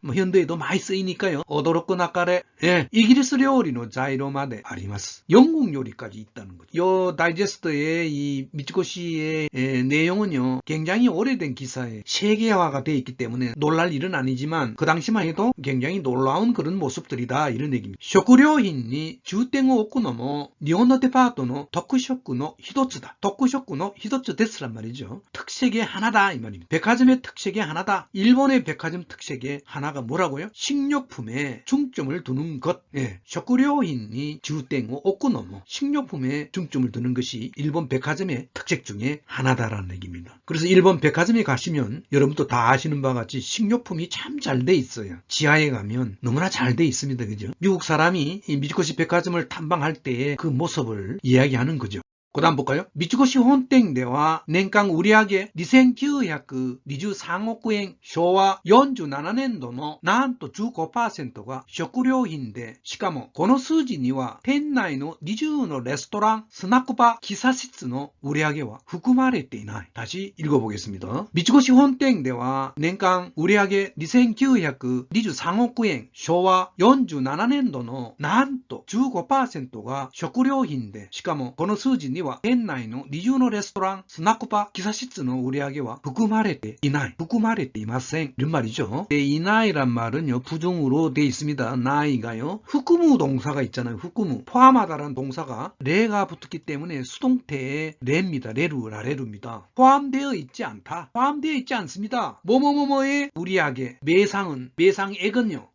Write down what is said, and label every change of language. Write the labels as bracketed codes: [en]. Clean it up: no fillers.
[ko] 뭐 현대에도 많이 쓰이니까요. 오도로쿠 나카레. 예. 이기리스 요리의 자이로마데 아리마스. 영국 요리까지 있다는 거죠. 요 다이제스트의 이 미츠코시의 내용은요. 굉장히 오래된 기사에 세계화가 되어 있기 때문에 놀랄 일은 아니지만 그 당시만 해도 굉장히 놀라운 그런 모습들이다 이런 얘기입니다. [ja] 食料品に重点を置くのも日本のデパートの特色の一つだ. 特色の一つです [ko] 란 말이죠. 특색의 하나다 이 말입니다. 백화점의 특색의 하나다. 일본의 백화점 특색의 하나가 뭐라고요? 식료품에 중점을 두는 것. 예. [ja] 食料品に重点を置くのも [ko] 식료품에 중점을 두는 것이 일본 백화점의 특색 중에 하나다라는 얘기입니다. 그래서 일본 백화점에 가시면 여러분도 다 아시는 바와 같이 식료품이 참 잘 돼 있어요. 지하에 가면 너무나 잘 돼 있습니다. 그죠? 미국 사람이 이 미츠코시 백화점을 탐방할 때의 그 모습을 이야기하는 거죠. 그 다음 볼까요? [ja] 미츠코시 혼땡대와年間 売上 2923億円 昭和47年度のなんと 15% が食料品で、しかもこの数字には店内の20のレストラン、スナックバー、喫茶室の売上は含まれていない. [ko] 다시 읽어보겠습니다. [ja] 미츠코시 혼땡대와 年間 売上 2923億円 昭和47年度のなんと 15% が食料品で、しかもこの数字には店内の20のレストラン、スナックバー、喫茶室の売上は含まれていない. 含まれていません. [ko] 이런 말이죠. 이나이란 말은요, 부정으로 돼 있습니다. 나이가요. 후쿠무 동사가 있잖아요. 후쿠무. 포함하다라는 동사가 레가 붙었기 때문에 수동태의 레입니다. 레루, 라레루입니다. 포함되어 있지 않다. 포함되어 있지 않습니다. 뭐뭐뭐뭐의 우리에게 매상은, 매상액은요.